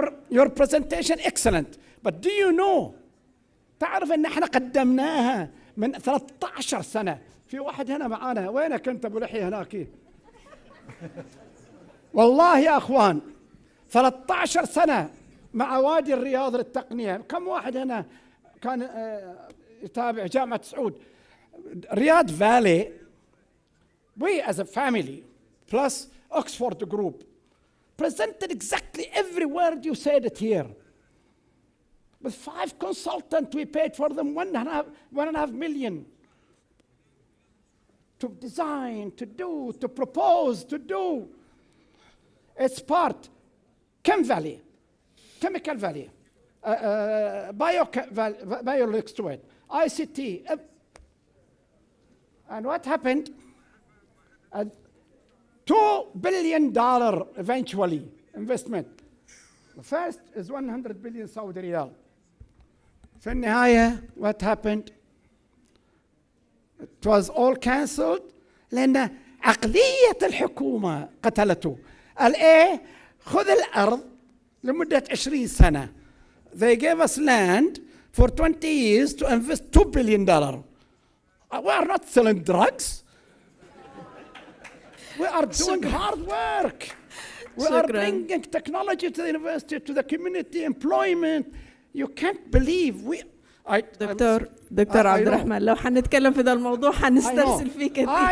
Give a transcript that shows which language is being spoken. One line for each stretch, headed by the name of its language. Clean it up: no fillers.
English: your presentation excellent, but do you know
Arabic: تعرف ان احنا قدمناها من 13 سنة. في واحد هنا معانا، وينك انت ابو لحية هناك؟ والله يا اخوان 13 سنة مع وادي الرياض للتقنية. كم واحد هنا كان يتابع جامعة سعود؟ رياض فالي،
English: we as a family plus Oxford group presented exactly every word you said it here. With 5 consultants, we paid for them $1.5 million to design, to do, to propose, to do. It's part Chem Valley, Chemical Valley, Bioelectrolyte, ICT. And what happened? $2 billion eventually investment. The first is 100 billion Saudi riyal.
Arabic: في النهاية
English: what happened? It was all cancelled
Arabic: لأن عقلية الحكومة قتلته. قال إيه؟ خذ الأرض لمدة 20 سنة
English: they gave us land for 20 years to invest $2 billion. We are not selling drugs. We are doing hard work. We are bringing technology to the university, to the community, employment. You can't believe we.
Arabic: دكتور عبد الرحمن لو حنتكلم في ذا الموضوع حنسترسل فيه كثير.